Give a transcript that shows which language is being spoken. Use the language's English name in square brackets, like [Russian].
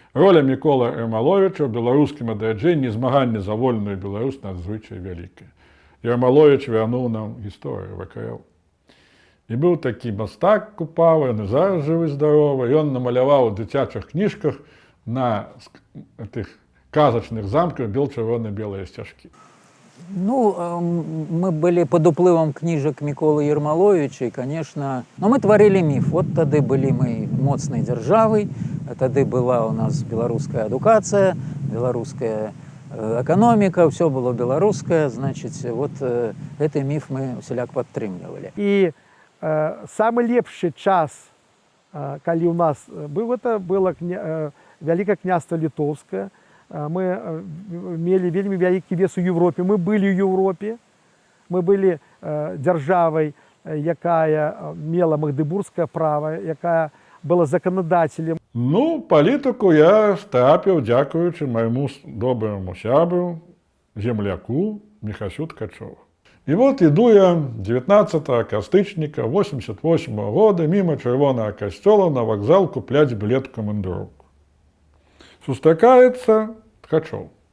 [Belarusian] Роля Мікола Ермаловіча ў беларускім адраджэнні змаганні за вольную Беларусь надзвычай вялікая. Ермаловіч вярнуў нам гісторыю ВКЛ. І быў такі мастак Купава, ён зараз жывы-здаровы, ён намаляваў у дзіцячых кніжках на тых казачных замках бел-чырвона-белыя сцяжкі. [Russian] Ну, мы были под уплывом книжек Миколы Ермоловича, и, конечно, но мы творили миф. Вот тады были мы моцной державой, тады была у нас белорусская эдукация, белорусская экономика, все было белорусское, значит, вот этот миф [Belarusian] мы усяляк падтрымлівалі. [Russian] И самый лепшы час, калі у нас был, это было Вялікае княства Літоўскае. Мы мелі вельмі вялікі вес у Европе. Мы были в Европе. Мы были державой, якая мела магдебургскае право, якая была законодателем. [Belarusian] Ну, палітыку я трапіў дзякуючы майму доброму сябру, земляку Міхасю Ткачову. І вот іду я 19 кастрычніка 88 года мимо Чырвонага касцёла на вакзал купляць білет камандыроўку. Сустракаецца Ткачоў.